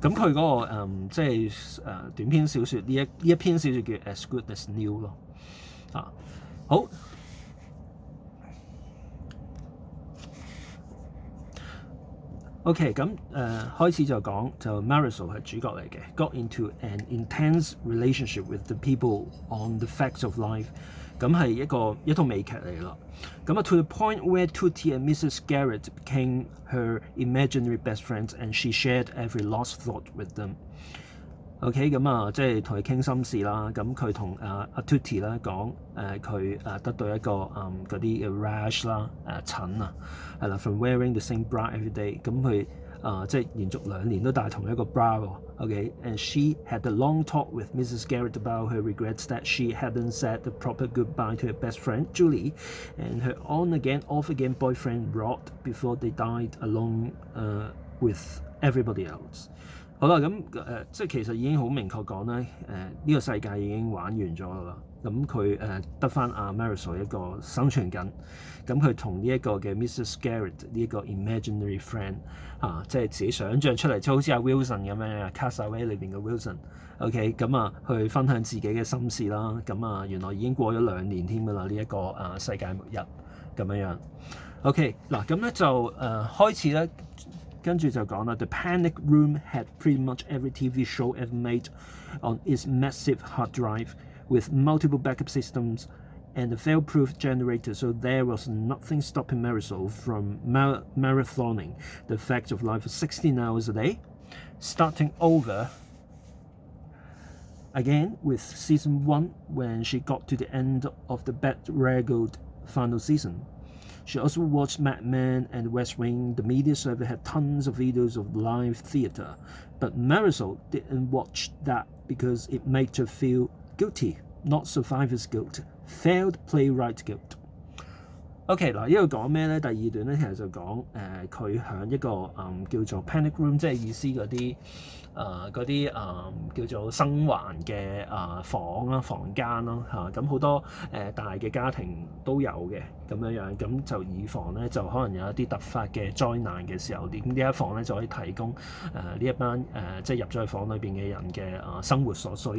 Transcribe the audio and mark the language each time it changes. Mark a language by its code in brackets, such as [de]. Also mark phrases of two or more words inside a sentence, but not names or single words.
[yue] 咁佢嗰個即係短篇小說呢一篇小說叫 As Good As New 咯。好。OK， 咁開始就講就 Marisol 係主角嚟嘅 ， [en] got into an intense relationship with the people on the facts of life。 [yue] 咁係一套美劇嚟咯。 [en] 咁 to the point where Tutti and Mrs. Garrett became her imaginary best friends and she shared every lost thought with them。 [yue] OK， 咁啊，即係同佢傾心事啦。咁佢同阿 Tutti 咧講，佢得到一個嗰啲嘅 rash 啦，疹啊，係啦 ， [en] from wearing the same bra every day。 [yue] 咁佢即係連續2年都戴同一個 bra 喎。OK， [en] and she had a long talk with Mrs. Garrett about her regrets that she hadn't said the proper goodbye to her best friend Julie and her on again, off again boyfriend Rod before they died along with everybody else。 [yue] 好啦，咁即係其實已經好明確講咧，呢個世界已經玩完咗啦。咁佢得翻阿 Marisol 一個生存緊，咁佢同呢一個嘅 Mrs. Garrett 呢一個 [en] imaginary friend [yue] 即係自己想像出嚟，就好似阿 Wilson 咁樣，Castaway 裏邊嘅 Wilson。OK， 咁去分享自己嘅心事啦。咁原來已經過咗2年添㗎啦，呢一個世界末日咁樣。OK， 嗱咁咧就開始咧。跟住就講啦 [en] ，The Panic Room had pretty much every TV show ever made on its massive hard drive with multiple backup systems and a fail-proof generator, so there was nothing stopping Marisol from marathoning the fact of life for 16 hours a day, starting over again with season 1 when she got to the end of the bedraggled final season.She also watched Mad Men and West Wing. The media survey had tons of videos of live theatre, but Marisol didn't watch that because it made her feel guilty, not survivor's guilt, failed playwright guilt. [yue] OK， 嗱，呢度講咩咧？第2段咧其實就講佢響一個叫做 [en] panic room， [yue] 即係意思嗰啲叫做生還嘅房間啦咁好多大嘅家庭都有嘅咁樣，咁就以防咧就可能有一啲突發嘅災難嘅時候，咁呢一房咧就可以提供呢一班即係入咗去房裏邊嘅人嘅生活所需。